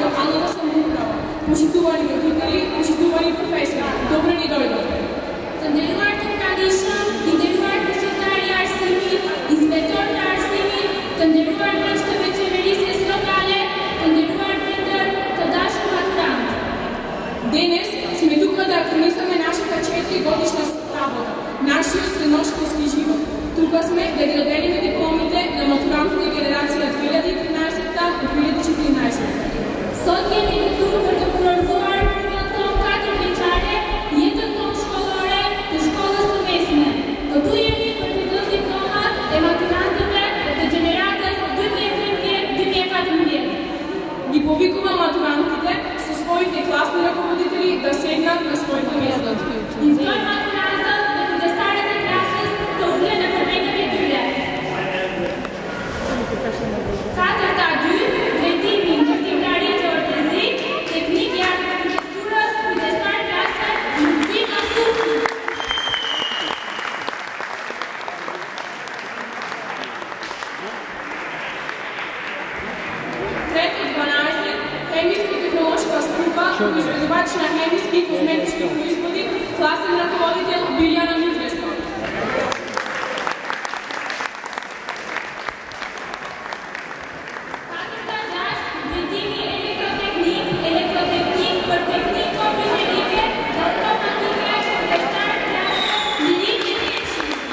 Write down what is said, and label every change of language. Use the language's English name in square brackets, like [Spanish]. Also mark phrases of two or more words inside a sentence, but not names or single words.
[Macedonian] lokalната самоуправа, почитувани родители, почитувани професори, добро ни дојдовте. [Albanian] Të nderuar të pranishëm, të nderuar këshilltari i arsimit, inspektor të arsimit, të nderuar miq të veçëverisjes lokale, të nderuar prindër, të dashur maturantë. [Macedonian] Денес сме тука да активизираме нашата 4-годишна работа, нашиот средношколски живот. Тука сме да ги доделиме дипломите на матурантите генерација 2013 и 2014. [Albanian] Sot jemi këtu për të kurorzuar punën tonë 4 vjeçare, jetën tonë shkollore të shkollës së mesme. Këtu jemi për të dhënë diplomat e maturantëve të gjeneratës 2013-2014. [Macedonian] Ги повикува матурантите со своите класни раководители да седнат на своите места. [Albanian] Invitoj maturantët dhe kujdestarët e klasës të ulen në përmendjen e tyre. Katërta 2, drejtimi ndërtimtari të orkezik, teknikë e arkitekturës, kujdestar klase, Lutfi Masufi. [Macedonian] Трето 12, хемиски технолошка служба, производувач на хемиски и козметички производи, класен раководител Билјана Митреска. [Albanian] Katërta 6, drejtimi elektrotehnik për teknikë inxhinierike dhe automatike, kujdestar klase, Lili Jetreshi.